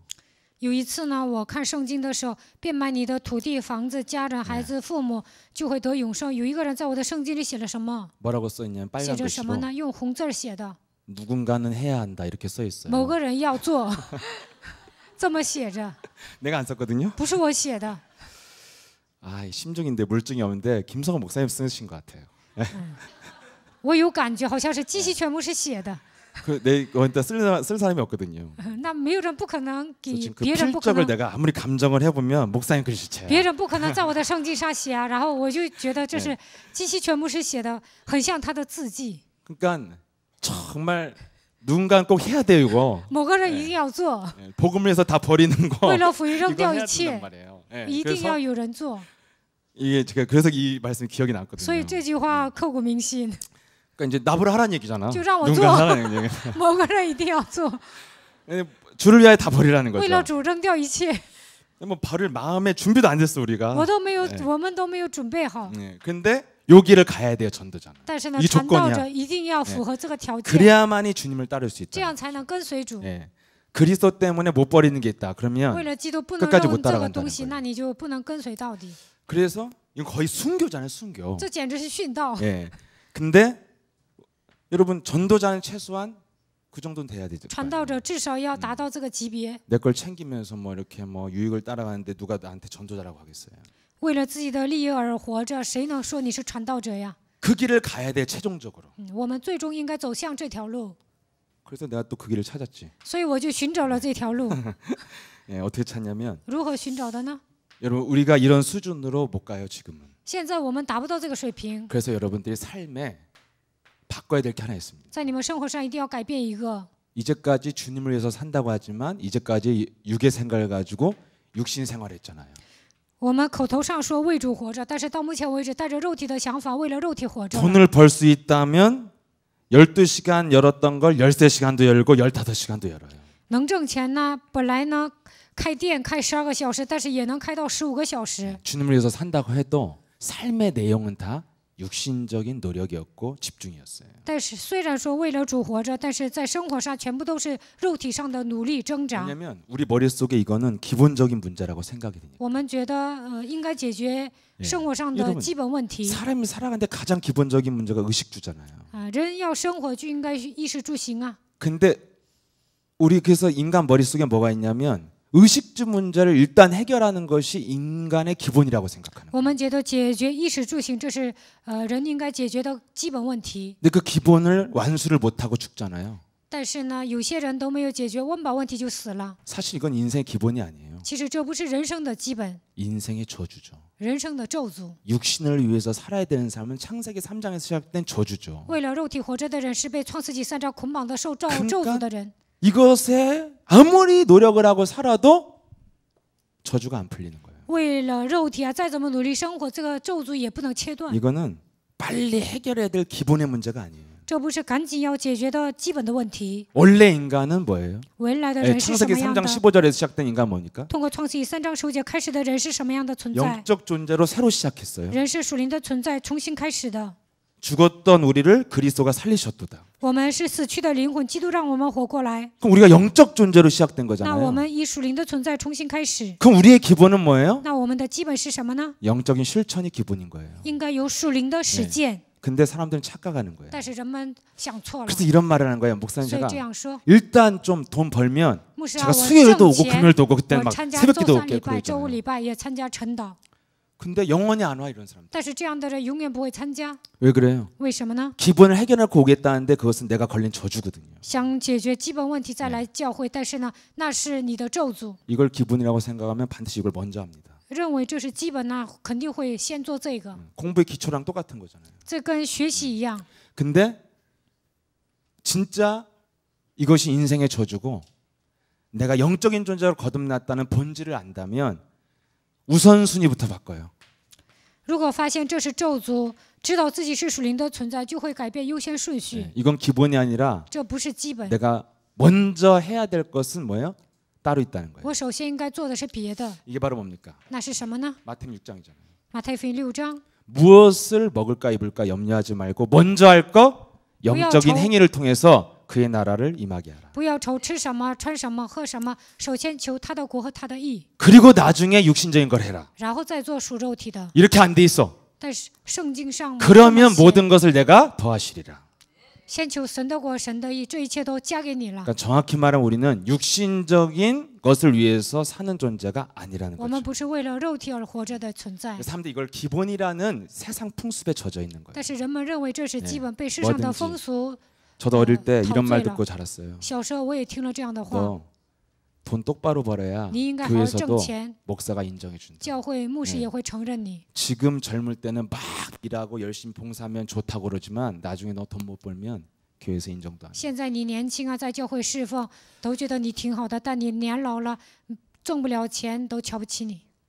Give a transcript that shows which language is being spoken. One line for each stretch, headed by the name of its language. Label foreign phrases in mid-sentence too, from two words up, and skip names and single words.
Chinese: 有一次呢，我看圣经的时候，变卖你的土地、房子、家人、孩子、父母，就会得永生。有一个人在我的圣经里写了什么？
Korean: 뭐라고 써 있냐면
Chinese: 写
Korean: 빨간
Chinese: 着什么
Korean: 글씨로
Chinese: 呢？用红字写的，
Korean: 누군가는 해야 한다 이렇게 써 있어요.
Chinese: 某个人要做，这么写着，
Korean: 내가 안 썼거든요.
Chinese: 不是我写的。
Korean: 아, 심중인데 물증이 없는데 김성호 목사님 쓰신 것 같아요.
Chinese: 我有感觉，好像是基西全部是写的。
Korean: 그내 원래 쓸 사람이 없거든요.
Chinese: 那没有人不可能
Korean: 그래서
Chinese: 给
Korean: 지금 그
Chinese: 别人不可
Korean: 필적을
Chinese: 能，
Korean: 내가 아무리 감정을 해보면 목사님 글씨체야.
Chinese: 别人不可能在我的圣经上写啊。然后我就觉得这是基西全部是写的，很像他的字迹。
Korean: 그러니까 정말 누군가 꼭 해야 돼요 이거.
Chinese: 某个人一定要做，
Korean: 복음을 위해서 다 버리는 거.
Chinese: 为了福音扔
Korean: 이거
Chinese: 掉
Korean: 해야
Chinese: 一切
Korean: 된단 ， 말이에요. 예,
Chinese: 一定
Korean: 그래서
Chinese: 要有人做。
Korean: 이게 제가 그래서 이 말씀이 기억이
Chinese: 所
Korean: 났거든요.
Chinese: 以这句话刻骨铭心，
Korean: 그러니까 이제 나보라 하라는 얘기잖아.
Chinese: 就让我
Korean: 누군가
Chinese: 做，
Korean: 하라는 얘기.
Chinese: 某个人一定要做，
Korean: 주를 위하여 다 버리라는
Chinese: 为了
Korean: 거죠.
Chinese: 主扔掉一切。
Korean: 뭐 버릴 마음의 준비도 안 됐어 우리가.
Chinese: 我都没有，
Korean: 네
Chinese: 我们都没有准备好。
Korean: 근데 여기를 가야 돼요 전도자는.
Chinese: 但是呢，
Korean: 이게
Chinese: 传道
Korean: 조건이야
Chinese: 者一定要符合这个条件，
Korean: 그래야만이 주님을 따를 수
Chinese: 这
Korean: 있다.
Chinese: 样才能跟随主。
Korean: 예. 그리스도 때문에 못 버리는 게 있다.
Chinese: 为
Korean: 그러면
Chinese: 了基督不能
Korean: 끝까지
Chinese: 扔
Korean: 못
Chinese: 这个
Korean: 따라간다는
Chinese: 东西，
Korean: 거예요.
Chinese: 那你就不能跟随到底。
Korean: 그래서 이건 거의 순교잖아요, 순교.
Chinese: 这简直是殉道。
Korean: 예. 근데 여러분 전도자는 최소한 그 정도는 돼야 되죠.
Chinese: 传道者至少要达到这个级别，
Korean: 내 걸 챙기면서 뭐 이렇게 뭐 유익을 따라가는데 누가 나한테 전도자라고 하겠어요.
Chinese: 为了自己的利益而活着，谁能说你是传道者呀？
Korean: 그 길을 가야 돼 최종적으로.
Chinese: 我们最终应该走向这条路，
Korean: 그래서 내가 또 그 길을 찾았지.
Chinese: 所以我就寻找了这条路。
Korean: 예, 어떻게 찾냐면
Chinese: 如何寻找的呢？
Korean: 여러분 우리가 이런 수준으로 못 가요 지금은.
Chinese: 现在我们达不到这个水平，
Korean: 그래서 여러분들이 삶에 바꿔야 될 게 하나 있습니다.
Chinese: 在你们生活上一定要改变一个。
Korean: 이제까지 주님을 위해서 산다고 하지만 이제까지 육의 생각을 가지고 육신 생활했잖아요.
Chinese: 我们口头上说为主活着，但是到目前为止带着肉体的想法，为了肉体活着。
Korean: 돈을 벌 수 있다면 12시간 열었던 걸 13시간도 열고 15시간도 열어요.
Chinese: 能挣钱呢，本来呢开店开12个小时，但是也能开到15个小时。
Korean: 주님을 위해서 산다고 해도 삶의 내용은 다 육신적인 노력이었고 집중이었어요.
Chinese: 但是虽然说为了主活着，但是在生活上全部都是肉体上的努力挣扎。
Korean: 왜냐하면 우리 머릿속에 이거는 기본적인 문제라고 생각이 되니까.
Chinese: 我们觉得应该解决生活上的基本问题。
Korean: 사람이 살아가는데 가장 기본적인 문제가 의식주잖아요.
Chinese: 人要生活就应该衣食住行啊。
Korean: 근데 우리 그래서 인간 머릿속에 뭐가 있냐면 의식주 문제를 일단 해결하는 것이 인간의 기본이라고 생각하는 거예요.
Chinese: 我们觉得解决衣食住行这是人应该解决的基本问题。
Korean: 근데 그 기본을 완수를 못하고 죽잖아요.
Chinese: 但是呢，有些人都没有解决温饱问题就死了。
Korean: 사실 이건 인생의 기본이 아니에요.
Chinese: 其实这不是人生的基本，
Korean: 인생의 저주죠.
Chinese: 人生的咒诅。
Korean: 육신을 위해서 살아야 되는 사람은 창세기 3장에서 시작된 저주죠.
Chinese: 为了肉体活着的人是被创世纪3章捆绑的受咒诅的人。
Korean: 이것에 아무리 노력을 하고 살아도 저주가 안 풀리는 거예요.
Chinese: 为了肉体再怎么努力生活，这个咒诅也不能切断。
Korean: 이거는 빨리 해결해야 될 기본의 문제가 아니에요.
Chinese: 这不是赶紧要解决的基本的问题。
Korean: 원래 인간은 뭐예요?
Chinese: 原来的人是什
Korean: 창세기
Chinese: 么样
Korean: 3장
Chinese: 的？
Korean: 15절에서 시작된 인간 뭡니까?
Chinese: 通过创世纪3章10节开始的人是什么样的存在？
Korean: 영적 존재로 새로 시작했어요.
Chinese: 人是属灵的存在，重新开始的。
Korean: 죽었던 우리를 그리스도가 살리셨도다.
Chinese: 我们是死去的灵魂，基督让我们活过来。
Korean: 그럼 우리가 영적 존재로 시작된
Chinese: 那我
Korean: 거잖아요.
Chinese: 们以属灵的存在重新开始。
Korean: 그럼 우리의 기본은 뭐예요?
Chinese: 那我们的基本是什么呢？
Korean: 영적인 실천이 기본인 거예요.
Chinese: 应该有属灵的实践。
Korean: 근데 사람들은 착각하는 거예요.
Chinese: 但是人们想错了，
Korean: 그래서 이런 말을 하는 거예요. 목사님
Chinese: 所以
Korean: 제가
Chinese: 这样说。
Korean: 일단 좀 돈 벌면
Chinese: 牧师啊，
Korean: 제가
Chinese: 我
Korean: 수요일도
Chinese: 挣
Korean: 오고
Chinese: 钱，
Korean: 금요일도 오고 그때는
Chinese: 我
Korean: 막
Chinese: 参加
Korean: 새벽기도
Chinese: 周3
Korean: 오게
Chinese: 礼拜、周5
Korean: 그러잖아요.
Chinese: 礼拜也参加晨祷。
Korean: 근데 영원히 안 와 이런 사람.
Chinese: 但是这样的人永远不会参加，
Korean: 왜 그래요?
Chinese: 为什么呢？
Korean: 기본을 해결하고 오겠다는데 그것은 내가 걸린 저주거든요.
Chinese: 想解决基本问题再来教会，但是呢，那是你的咒诅。
Korean: 이걸 기본이라고 생각하면 반드시 이걸 먼저 합니다.
Chinese: 认为这是基本呢，肯定会先做这个。
Korean: 공부의 기초랑 똑같은 거잖아요.
Chinese: 这跟学习一样。
Korean: 근데 진짜 이것이 인생의 저주고 내가 영적인 존재로 거듭났다는 본질을 안다면 우선순위부터 바꿔요.
Chinese: 如果发现这是咒诅，知道自己是属灵的存在，就会改变优先顺序。
Korean: 이건 기본이 아니라
Chinese: 这不是基本，
Korean: 내가 먼저 해야 될 것은 뭐예요? 따로 있다는 거예요.
Chinese: 我首先应该做的是别的。
Korean: 이게 바로 뭡니까?
Chinese: 那是什么呢？
Korean: 마태복음 6장이잖아요.
Chinese: 马太福音6章，
Korean: 무엇을 먹을까 입을까 염려하지 말고 먼저 할 것 영적인 저- 행위를 통해서 그의 나라를 임하게 하라.
Chinese: 不要愁吃什么、穿什么、喝什么，首先求他的国和他的义，
Korean: 그리고 나중에 육신적인 걸 해라.
Chinese: 然后再做属肉体的。
Korean: 이렇게 안 돼 있어.
Chinese: 但是圣经上没这么
Korean: 그러면
Chinese: 写
Korean: 모든 것을 내가 더하시리라.
Chinese: 先求神的国、神的义，这一切都加给你了。
Korean: 그러니까 정확히 말하면 우리는 육신적인 것을 위해서 사는 존재가 아니라는
Chinese: 我们
Korean: 거죠.
Chinese: 不是为了肉体而活着的存在，
Korean: 사람들이 이걸 기본이라는 세상 풍습에 젖어 있는 거예요.
Chinese: 但是人们认为这是基本，被世
Korean: 뭐든지
Chinese: 上的风俗。
Korean: 저도 어릴 때 다 이런 말
Chinese: 醉了。
Korean: 듣고 자랐어요.
Chinese: 小时候我也听了这样的话，
Korean: 너 돈 똑바로 벌어야
Chinese: 你应该好好挣
Korean: 교회에서도
Chinese: 钱，
Korean: 목사가 인정해 준다.
Chinese: 教会牧师也会承认你。
Korean: 지금 젊을 때는 막 일하고 열심히 봉사하면 좋다고 그러지만 나중에 너 돈 못 벌면 교회에서 인정도 안 해.
Chinese: 现在你年轻啊，在教会侍奉，都觉得你挺好的，但你年老了，挣不了钱，都瞧不起你。